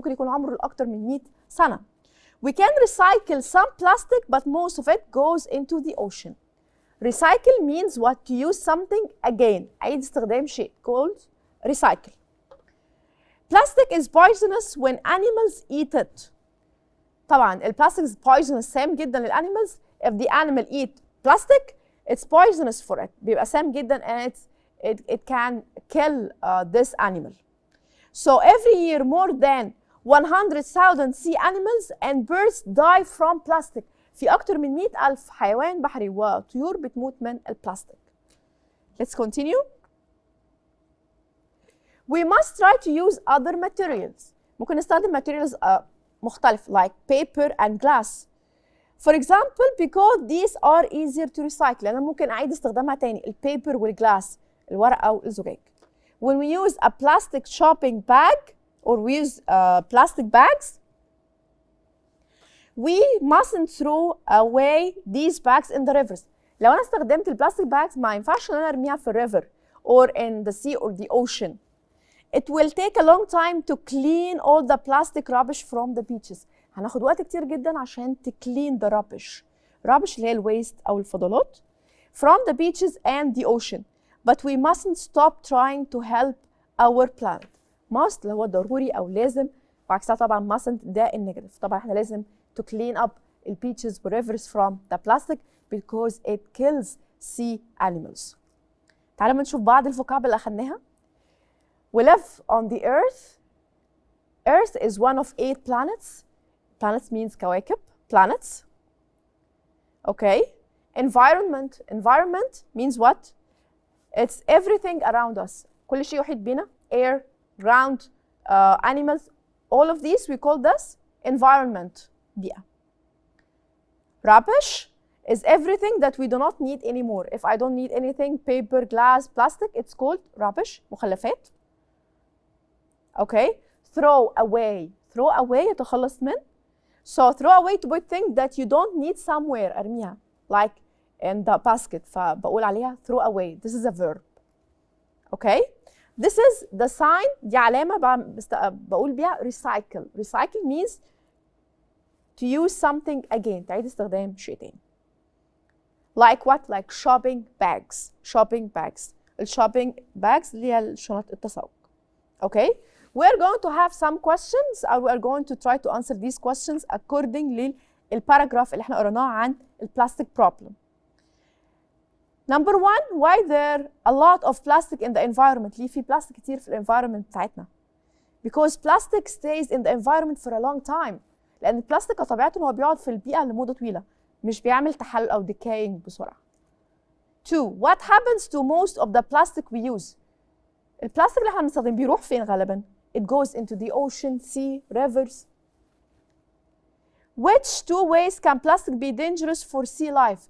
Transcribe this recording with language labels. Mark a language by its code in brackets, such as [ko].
[ar] ممكن يكون عمره الأكثر من 100 سنة. [en] We can recycle some plastic, but most of it goes into the ocean. Recycle means what? To use something again. [ar] عيد استخدام شيء [en] called recycle. Plastic is poisonous when animals eat it. [ar] طبعا البلاستيك [en] is poisonous [ar] سام جدا للانيمالز. [en] If the animal eat plastic, it's poisonous for it. [ar] بيبقى سام جدا [en] and it can kill this animal. So every year more than 100,000 sea animals and birds die from plastic. [ar] في أكتر من 100,000 حيوان بحري وطيور بتموت من البلاستيك. [en] Let's continue. We must try to use other materials. [ar] ممكن نستخدم [en] materials [ar] مختلف [en] like paper and glass. For example, because these are easier to recycle. [ar] أنا ممكن أعيد استخدامها تاني البيبر والجلاس الورقة والزجاج. [en] When we use a plastic shopping bag or we use plastic bags, we mustn't throw away these bags in the rivers. [ar] لو أنا استخدمت البلاستيك bags ما ينفعش إن أنا أرميها في الريفر [en] or in the sea or the ocean. It will take a long time to clean all the plastic rubbish from the beaches. [ar] هناخد وقت كتير جدا عشان [en] clean the rubbish. rubbish [ar] اللي هي الويست أو الفضلات [en] from the beaches and the ocean. But we mustn't stop trying to help our planet. [ar] must اللي هو ضروري أو لازم، وعكسها طبعا mustn't ده النيجاتيف. طبعا احنا لازم [en] to clean up the beaches or rivers from the plastic because it kills sea animals. [ar] تعالوا نشوف بعض الفوكاب اللي أخدناها. [en] We live on the earth. Earth is one of 8 planets. Planets means [ar] كواكب. [en] Planets. Okay. Environment. Environment means what? It's everything around us. [ar] كل شيء يحيط بنا. [en] Air, ground, animals. All of these we call this environment. [ar] بيئة. [en] Rubbish is everything that we do not need anymore. If I don't need anything, paper, glass, plastic, it's called rubbish. [ar] مخلفات. [en] Okay. Throw away. Throw away [ar] يتخلص من. [en] So throw away to put things that you don't need somewhere. [ar] أرميها. [en] Like in the basket. [ar] فبقول عليها [en] throw away. This is a verb. Okay. This is the sign. [ar] دي علامة بقول بيها recycle. [en] Recycle means to use something again. [ar] تعيد استخدام شيء تاني. [en] Like what? Like shopping bags. Shopping bags. [ar] الشوبينج bags اللي هي الشنط التسوق. [en] Okay. We're going to have some questions or we're going to try to answer these questions according [ar] للباراجراف اللي احنا قريناه عن البلاستيك [en] problem. Number one, why there a lot of plastic in the environment? [ar] ليه في بلاستيك كتير في الانفايرمنت بتاعتنا؟ [en] Because plastic stays in the environment for a long time. [ar] لأن البلاستيك طبيعته إن هو بيقعد في البيئة لمدة طويلة، مش بيعمل تحلل أو decaying بسرعة. [en] Two, what happens to most of the plastic we use? [ar] البلاستيك اللي احنا بنستخدمه بيروح فين غالبا؟ [en] It goes into the ocean, sea, rivers. Which two ways can plastic be dangerous for sea life?